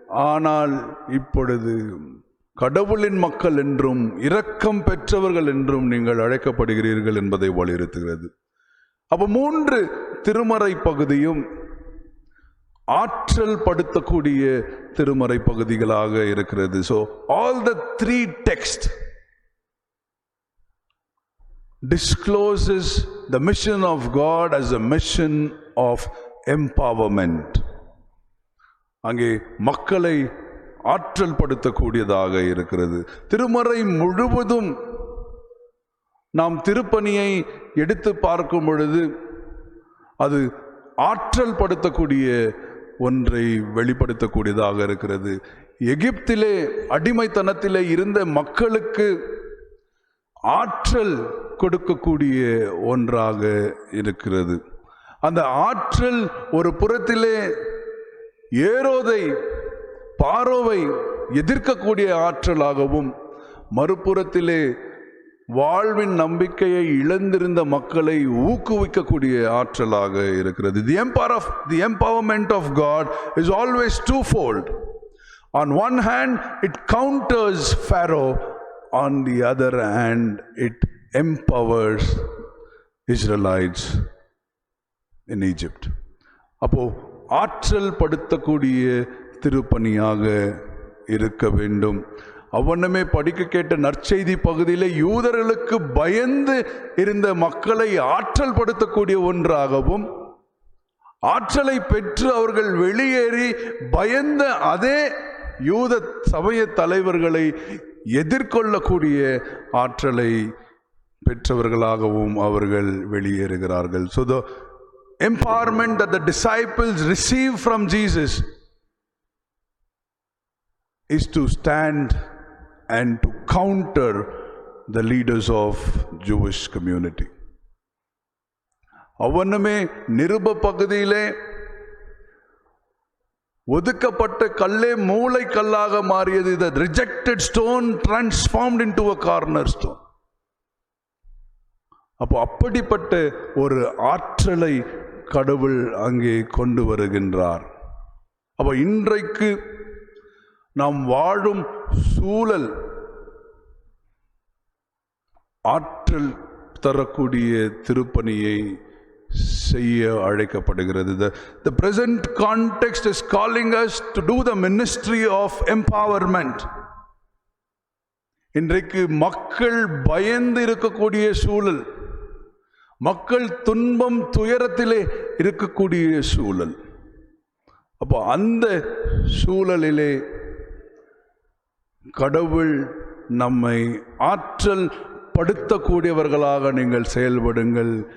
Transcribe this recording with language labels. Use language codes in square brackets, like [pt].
[ta] ஆனால் இப்பொழுது கடவுளின் மக்கள் என்றும் இரக்கம் பெற்றவர்கள் என்றும் நீங்கள் அழைக்கப்படுகிறீர்கள் என்பதை வலியுறுத்துகிறது. அப்போ 3 திருமறை பகுதியும் ஆற்றல் படுத்தக்கூடிய திருமறை பகுதிகளாக இருக்கிறது. [en] So all the 3 texts discloses the mission of God as a mission of empowerment. [ta] அங்கே மக்களை ஆற்றல் படுத்தக்கூடியதாக இருக்கிறது. திருமறை முழுவதும் நாம் திருப்பணியை எடுத்து பார்க்கும் பொழுது அது ஆற்றல் படுத்தக்கூடிய ஒன்றை வெளிப்படுத்தக்கூடியதாக இருக்கிறது. எகிப்திலே அடிமைத்தனத்திலே இருந்த மக்களுக்கு ஆற்றல் கொடுக்கக்கூடிய ஒன்றாக இருக்கிறது. அந்த ஆற்றல் ஒரு புறத்திலே ஏரோதை பாரோவை எதிர்க்கக்கூடிய ஆற்றலாகவும், மறுபுறத்திலே வாழ்வின் நம்பிக்கையை இழந்திருந்த மக்களை ஊக்குவிக்கக்கூடிய ஆற்றலாக இருக்கிறது. [en] The empowerment of God is always twofold. On one hand, it counters Pharaoh. On the other hand, it empowers Israelites in Egypt. [ta] அப்போ ஆற்றல் படுத்தக்கூடிய திருப்பணியாக இருக்க வேண்டும். அவ்வண்ணமே படிக்க கேட்ட நற்செய்தி பகுதியிலே யூதர்களுக்கு பயந்து இருந்த மக்களை ஆற்றல் படுத்தக்கூடிய ஒன்றாகவும், ஆற்றலை பெற்று அவர்கள் வெளியேறி பயந்த அதே யூத சமய தலைவர்களை எதிர்கொள்ளக்கூடிய ஆற்றலை பெற்றவர்களாகவும் அவர்கள் வெளியேறுகிறார்கள். [en] So the empowerment that the disciples receive from Jesus is to stand and to counter the leaders of Jewish community. [ta] அவனுமே நிருப பகுதியிலே ஒதுக்கப்பட்ட கல்லே மூளை கல்லாக மாறியது. [en] The rejected stone transformed into a cornerstone. [ta] அப்போ அப்படிப்பட்ட ஒரு ஆற்றலை கடவுள் அங்கே கொண்டு வருகின்றார். அப்போ இன்றைக்கு நாம் வாழும் சூழல் ஆற்றல் தரக்கூடிய திருப்பணியை செய்ய அழைக்கப்படுகிறது. [en] The present context is calling us to do the ministry of empowerment. [ta] இன்றைக்கு மக்கள் பயந்து இருக்கக்கூடிய சூழல், மக்கள் துன்பம் துயரத்திலே இருக்கக்கூடிய சூழல். அப்போ அந்த சூழலிலே கடவுள் நம்மை ஆற்றல் படுத்தக்கூடியவர்களாக நீங்கள் செயல்படுங்கள்.